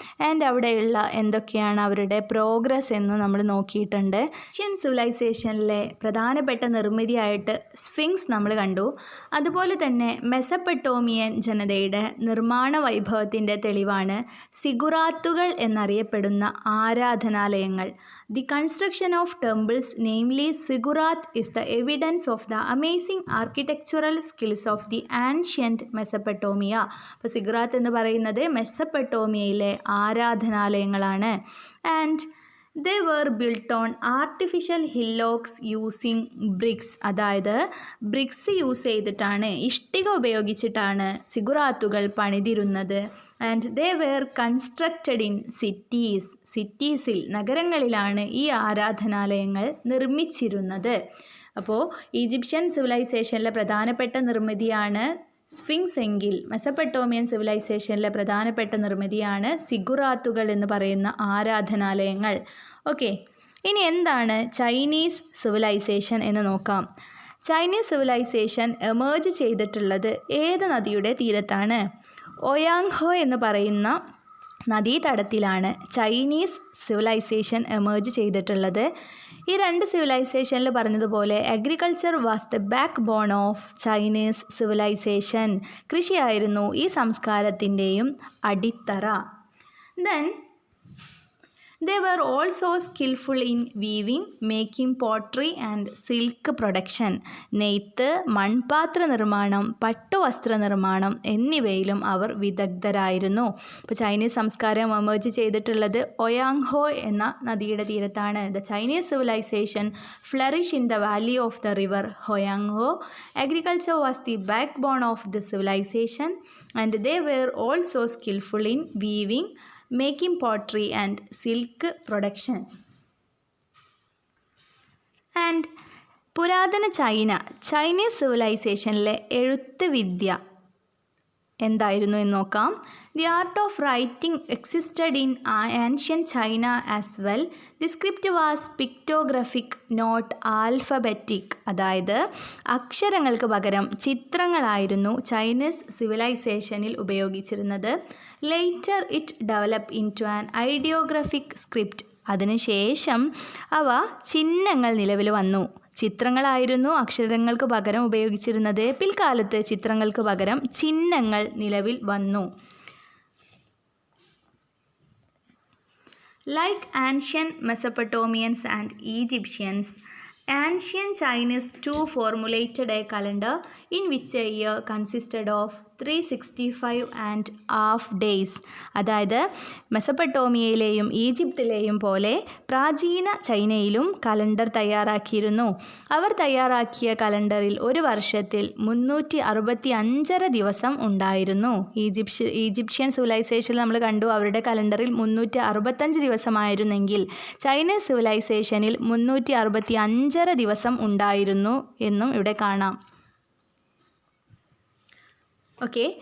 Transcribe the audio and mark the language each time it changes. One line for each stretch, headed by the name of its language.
Malayalam: And അവിടെയുള്ള എന്തൊക്കെയാണ് അവരുടെ പ്രോഗ്രസ് എന്ന് നമ്മൾ നോക്കിയിട്ടുണ്ട്. ഏഷ്യൻ സിവിലൈസേഷനിലെ പ്രധാനപ്പെട്ട നിർമ്മിതിയായിട്ട് സ്ഫിങ്സ് നമ്മൾ കണ്ടു. അതുപോലെ തന്നെ മെസപ്പൊട്ടോമിയൻ ജനതയുടെ നിർമ്മാണ വൈഭവത്തിൻ്റെ തെളിവാണ് സിഗുറാത്തുകൾ എന്നറിയപ്പെടുന്ന ആരാധനാലയങ്ങൾ.
English: The construction of temples, namely ziggurat, is the evidence of the amazing architectural skills of the ancient Mesopotamia.
Malayalam: അപ്പോൾ സിഗുറാത്ത് എന്ന് പറയുന്നത് മെസപ്പൊട്ടോമിയയിലെ ആരാധനാലയങ്ങളാണ്.
English: And they were built on artificial hillocks using bricks.
Malayalam: അതായത് ബ്രിക്സ് യൂസ് ചെയ്തിട്ടാണ്, ഇഷ്ടിക ഉപയോഗിച്ചിട്ടാണ് സിഗുറാത്തുകൾ പണിതിരുന്നത്.
English: and they were constructed in സിറ്റീസിൽ,
Malayalam: നഗരങ്ങളിലാണ് ഈ ആരാധനാലയങ്ങൾ നിർമ്മിച്ചിരുന്നത്. അപ്പോൾ ഈജിപ്ഷ്യൻ സിവിലൈസേഷനിലെ പ്രധാനപ്പെട്ട നിർമ്മിതിയാണ് സ്ഫിങ്സ് എങ്കിൽ മെസപ്പൊട്ടോമിയൻ സിവിലൈസേഷനിലെ പ്രധാനപ്പെട്ട നിർമ്മിതിയാണ് സിഗുറാത്തുകൾ എന്ന് പറയുന്ന ആരാധനാലയങ്ങൾ. ഓക്കെ, ഇനി എന്താണ് ചൈനീസ് സിവിലൈസേഷൻ എന്ന് നോക്കാം. ചൈനീസ് സിവിലൈസേഷൻ എമേർജ് ചെയ്തിട്ടുള്ളത് ഏത് നദിയുടെ തീരത്താണ്? ഒയാങ്ഹോ എന്ന് പറയുന്ന നദീതടത്തിലാണ് ചൈനീസ് സിവിലൈസേഷൻ എമേർജ് ചെയ്തിട്ടുള്ളത്. ഈ 2 സിവിലൈസേഷനിൽ പറഞ്ഞതുപോലെ
English: Agriculture was the backbone of Chinese civilization.
Malayalam: കൃഷിയായിരുന്നു ഈ സംസ്കാരത്തിൻ്റെയും അടിത്തറ.
English: Then they were also skillful in weaving, making pottery and silk production.
Malayalam: നെയ്ത്ത്, മൺപാത്ര നിർമ്മാണം, പട്ടുവസ്ത്ര നിർമ്മാണം എന്നിവയിലും അവർ വിദഗ്ധരായിരുന്നു. ഇപ്പോൾ ചൈനീസ് സംസ്കാരം എമേർജ് ചെയ്തിട്ടുള്ളത് ഒയാങ്ഹോ എന്ന നദിയുടെ തീരത്താണ്.
English: The Chinese civilization flourish in the valley of the river Hwang Ho. Agriculture was the backbone of the civilization and they were also skillful in weaving, making pottery and silk production.
Malayalam: And പുരാതന Chinese സിവിലൈസേഷനിലെ എഴുത്ത് വിദ്യ എന്തായിരുന്നു എന്ന് നോക്കാം.
English: The art of writing existed in ancient China as well. The script was pictographic, not alphabetic.
Malayalam: അതായത് അക്ഷരങ്ങൾക്ക് പകരം ചിത്രങ്ങളായിരുന്നു Chinese സിവിലൈസേഷനിൽ ഉപയോഗിച്ചിരുന്നത്.
English: Later it develop into an ideographic script.
Malayalam: അതിനുശേഷം അവ ചിഹ്നങ്ങൾ നിലവിൽ വന്നു. ചിത്രങ്ങളായിരുന്നു അക്ഷരങ്ങൾക്ക് പകരം ഉപയോഗിച്ചിരുന്നത്. പിൽക്കാലത്ത് ചിത്രങ്ങൾക്ക് പകരം ചിഹ്നങ്ങൾ നിലവിൽ വന്നു.
English: Like ancient Mesopotamians and Egyptians, ancient Chinese too formulated a calendar in which a year consisted of 365 and half days.
Malayalam: അതായത് മെസപ്പൊട്ടോമിയയിലെയും ഈജിപ്തിലെയും പോലെ പ്രാചീന ചൈനയിലും കലണ്ടർ തയ്യാറാക്കിയിരുന്നു. അവർ തയ്യാറാക്കിയ കലണ്ടറിൽ ഒരു വർഷത്തിൽ 365 ദിവസം ഉണ്ടായിരുന്നു. ഈജിപ്ഷ്യൻ സിവിലൈസേഷനിൽ നമ്മൾ കണ്ടു അവരുടെ കലണ്ടറിൽ 365 ദിവസമായിരുന്നെങ്കിൽ ചൈനീസ് സിവിലൈസേഷനിൽ 365 ദിവസം ഉണ്ടായിരുന്നു എന്നും ഇവിടെ കാണാം. ഓക്കെ,